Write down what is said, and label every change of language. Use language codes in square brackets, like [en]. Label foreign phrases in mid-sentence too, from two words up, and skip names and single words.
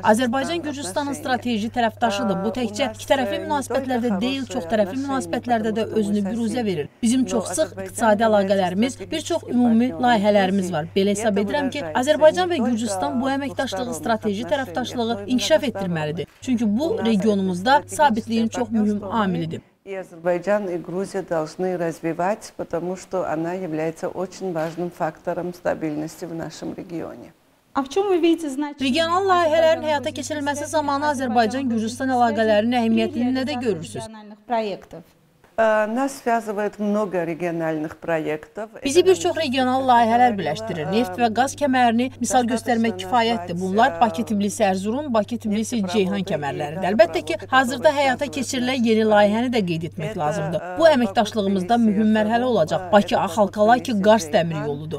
[az] Azərbaycan Gürcüstanın strateji tərəfdaşıdır. Bu təkcə ikitərəfli münasibətlərdə deyil, çoxtərəfli münasibətlərdə də özünü büruzə verir. Bizim çox sıx iqtisadi əlaqələrimiz, bir çox ümumi layihələrimiz var. Belə hesab edirəm ki, Azərbaycan və Gürcüstan bu əməkdaşlığı, strateji tərəfdaşlığı inkişaf etdirməlidir. Çünki bu regionumuzda sabitliyin çox mühüm amilidir. [ru] И Азербайджан, и Грузия должны развивать, потому что она является очень важным фактором стабильности в нашем регионе. [az] Regional layihələrin həyata keçirilməsi zamanı Azərbaycan-Gürcüstan əlaqələrinin əhəmiyyətini nədə görürsünüz? [ru] Нас связывает много региональных проектов. [az] Bizi bir çox regional layihələr birləşdirir. Neft və qaz kəmərini misal göstərmək kifayətdir. Bunlar Bakı-Tbilisi-Ərzurum, Bakı-Tbilisi-Ceyhan kəmərləridir. Əlbəttə ki, hazırda həyata keçirilən yeni layihəni də qeyd etmək lazımdır. Bu əməkdaşlığımızda mühüm mərhələ olacaq. Bakı-Axalkalaki-Qars dəmir yoludur.